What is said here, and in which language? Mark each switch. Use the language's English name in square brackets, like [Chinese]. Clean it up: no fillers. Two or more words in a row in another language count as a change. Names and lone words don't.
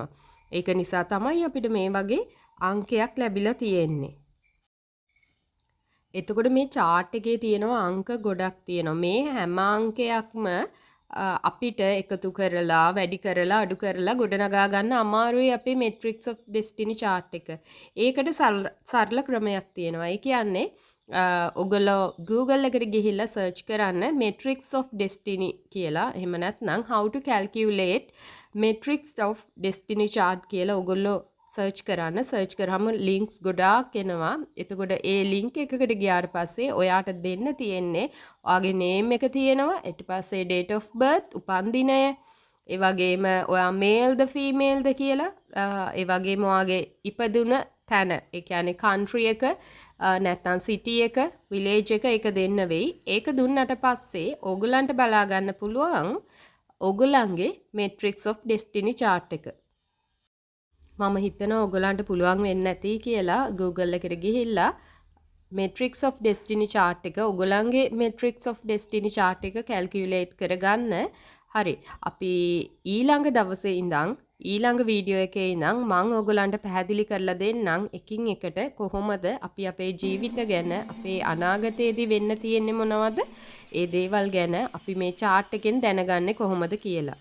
[Sinhala] ඒක නිසා තමයි අපිට මේ වගේ අංකයක් ලැබිලා තියෙන්නේ. එතකොට මේ chart එකේ තියෙනවා අංක ගොඩක් තියෙනවා. මේ හැම අංකයක්ම අපිට එකතු කරලා වැඩි කරලා අඩු කරලා ගොඩනගා ගන්න අමාරුයි අපේ [English] matrix of destiny chart [Sinhala] එක. ඒකට සරල ක්‍රමයක් තියෙනවා. ඒ කියන්නේ ඔගොල්ලෝ Google එකට ගිහිල්ලා search කරන්න [English] matrix of destiny [Sinhala] කියලා. එහෙම නැත්නම් [English] how to calculate matrix of destiny chart [Sinhala] කියලා ඔගොල්ලෝ සර්ච් කරන්න. සර්ච් කරාම ලින්ක්ස් ගොඩාක් එනවා. එතකොට ඒ ලින්ක් එකකට ගියාට පස්සේ ඔයාට දෙන්න තියෙන්නේ ඔයාගේ නේම් එක තියෙනවා. ඊට පස්සේ [English] date of birth [Sinhala] උපන්දිනය, ඒ වගේම ඔයා මේල්ද ෆීමේල්ද කියලා, ඒ වගේම ඔයාගේ ඉපදුන තැන, ඒ කියන්නේ country එක නැත්නම් city එක, village එක ඒක දෙන්න වෙයි. ඒක දුන්නට පස්සේ ඕගලන්ට බලා ගන්න පුළුවන් ඕගලන්ගේ [English] matrix of destiny chart [Sinhala] එක. මම හිතනවා ඔයගලන්ට පුළුවන් වෙන්නේ නැති කියලා Google එකට ගිහිල්ලා [English] matrix of destiny chart [Sinhala] එක ඔයගලන්ගේ [English] matrix of destiny chart [Sinhala] එක calculate කරගන්න. හරි. අපි ඊළඟ දවසේ ඉඳන් ඊළඟ වීඩියෝ එකේ ඉඳන් මම ඔයගලන්ට පැහැදිලි කරලා දෙන්නම් එකින් එකට කොහොමද අපි අපේ ජීවිත ගැන අපේ අනාගතයේදී වෙන්න තියෙන්නේ මොනවද ඒ දේවල් ගැන අපි මේ chart එකෙන් දැනගන්නේ කොහොමද කියලා.